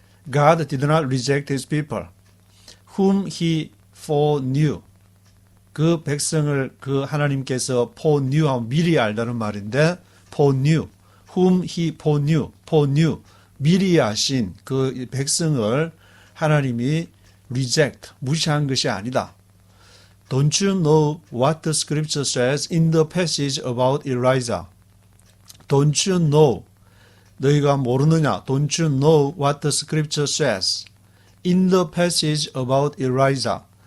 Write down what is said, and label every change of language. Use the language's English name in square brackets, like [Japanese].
[English] God did not reject his people, whom he foreknew. [Korean] 그 백성을 그 하나님께서 foreknew, 미리 알다는 말인데 foreknew, [English] whom he foreknew, [Korean] 미리 아신 그 백성을 하나님이 reject, 무시한 것이 아니다. [English] Don't you know what the scripture says in the passage about Elijah? Don't you know? [Korean] 너희가 모르느냐? [English] Don't you know what the scripture says in the passage about Elijah?